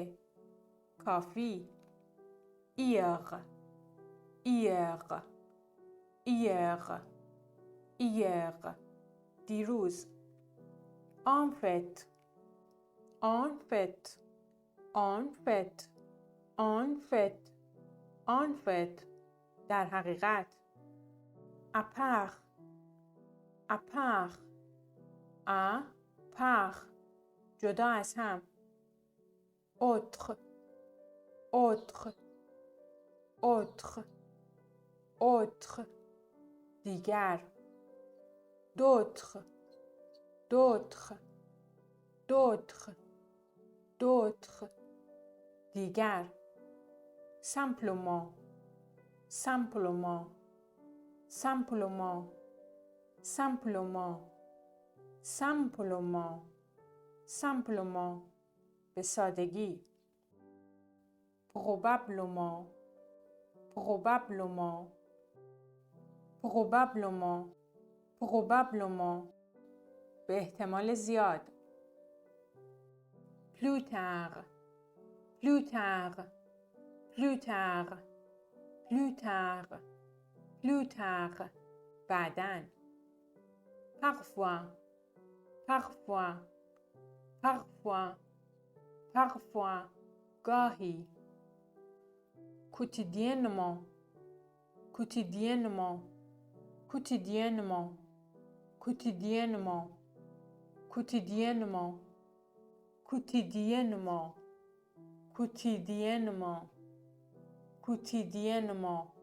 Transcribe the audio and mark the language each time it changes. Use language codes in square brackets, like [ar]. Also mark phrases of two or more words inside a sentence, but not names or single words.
[fr] کافی. hier, hier, hier, hier. [fa] دیروز. [fr] en fait, en fait, en fait, en fait, en fait. [fa] در حقیقت. [fr] à part, à part, à part. [fa] جدا از هم. [fr] autre, autre, autre, autre دیگر d'autre d'autre d'autre d'autre دیگر simplement simplement simplement simplement simplement simplement [fa] به سادگی [fr] probablement probablement probablement probablement [fa] به احتمال زیاد [fr] plus tard plus tard plus tard plus tard plus tard بعداً parfois parfois parfois parfois گاهی quotidiennement quotidiennement quotidiennement quotidiennement quotidiennement quotidiennement quotidiennement quotidiennement